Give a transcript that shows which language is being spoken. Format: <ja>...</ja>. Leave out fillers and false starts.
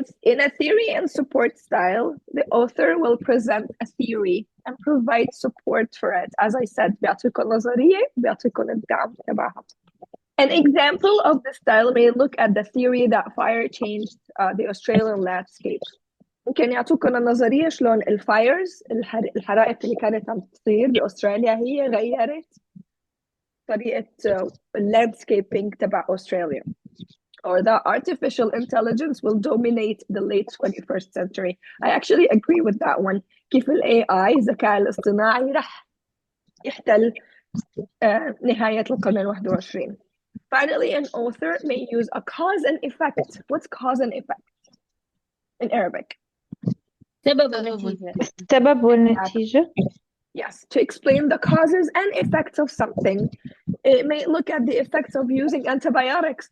<en>In a theory and support style, the author will present a theory and provide support for it. As I said,</en> <ar>بيعطيكم نظرية بيعطيكم الدعم تبعها.</ar> <en>An example of the style may look at the theory that fire changed the Australian landscape.</en> <ar>ممكن يعطوكم النظرية شلون الفايرز الحرائق اللي كانت عم تصير بأستراليا هي غيرت طريقة اللاندسكيبينج تبع أستراليا.</ar> <en>Or that artificial intelligence will dominate the late 21st century. I actually agree with that one.</en> <ar>كيف ال AI الذكاء الاصطناعي رح يحتل نهاية القرن ال21.</ar> <en>Finally, an author may use a cause and effect. What's cause and effect in Arabic?</en> <ar>السبب والنتيجة.</ar> <en>Yes, to explain the causes and effects of something. It may look at the effects of using antibiotics.</en>